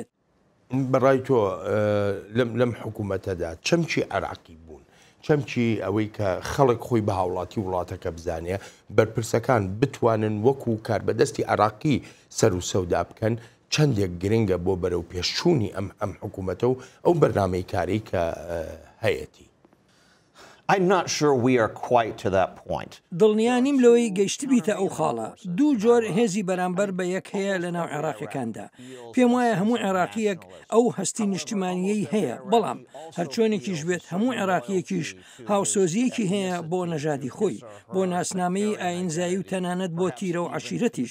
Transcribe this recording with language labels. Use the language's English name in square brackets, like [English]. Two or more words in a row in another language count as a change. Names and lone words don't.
[Central Kurdish] بەڕای تۆ لەم حکوومەتەدا چەمکی عێراقی بوون، چەمکی ئەوەی کە خەڵک خۆی بە هاوڵاتی وڵاتەکە بزانێ بەرپرسەکان بتوانن وەکو کاربەدەستی عێراقی سەر و سەودا بکەن چەندێک گرنگە بۆ بەرەو پێشچوونی ئەم حکوومەتە و ئەو بەرنامەی کاری کە هەیەی. [English] I'm not sure we are quite to that point. [Central Kurdish] دڵنیانیم لەوەی گەیشت بیتە ئەو خاڵە. دوو جۆر هێزی بەرامبەر بە یەک هەیە لە ناو عێراقیەکاندا. پێم وایە هەموو عێراقیەک ئەو هەستی نیشتیمانیەی هەیە، بەڵام هەرچۆنێکیش بێت هەموو عێراقیەکیش هاوسۆزیەکی هەیە بۆ نەژادی خۆی، بۆ ناسنامەی ئاینزایی و تەنانەت بۆ تیرە و عەشیرەتیش.